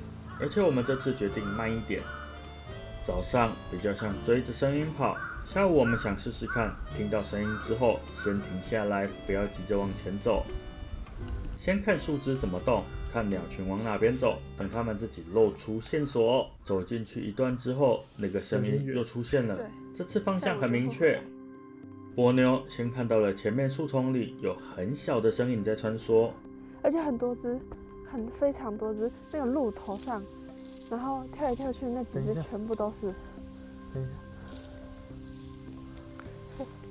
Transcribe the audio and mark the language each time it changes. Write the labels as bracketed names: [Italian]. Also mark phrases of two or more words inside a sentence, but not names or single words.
[Chinese] 而且我們這次決定慢一點，早上比較像追着聲音跑，下午我們想試試看，聽到聲音之後先停下來，不要急着往前走，先看樹枝怎麼動。看鳥群往哪邊走，等它們自己露出線索。走進去一段之後，那個聲音又出現了。這次方向很明確。波妞先看到了前面樹叢裡有很小的身影在穿梭，而且很多只，非常多只，那種路頭上，然後跳來跳去，那幾只全部都是。等一下。